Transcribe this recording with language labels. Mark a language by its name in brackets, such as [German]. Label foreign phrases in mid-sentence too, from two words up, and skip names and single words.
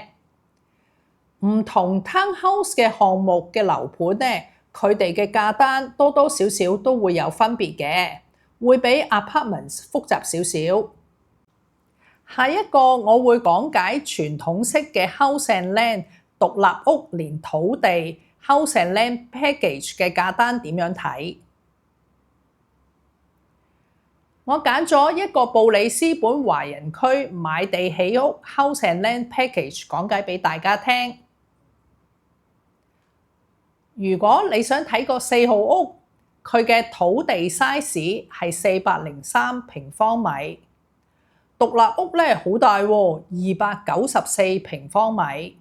[Cantonese] 唔同 townhouse 嘅項目嘅樓盤呢，佢哋嘅價單多少少都會有分別嘅，會比 apartments 複雜少少。下一個我會講解傳統式嘅 [English] house and land [Cantonese] 獨立屋連土地 [English] house and land package [Cantonese] 嘅價單點樣睇。我揀咗一個布里斯本華人區買地起屋 [English] house and land package [Cantonese] 講解俾大家聽。如果你想睇個4號屋，佢嘅土地 size 係403平方米。獨立屋咧好大喎，294平方米。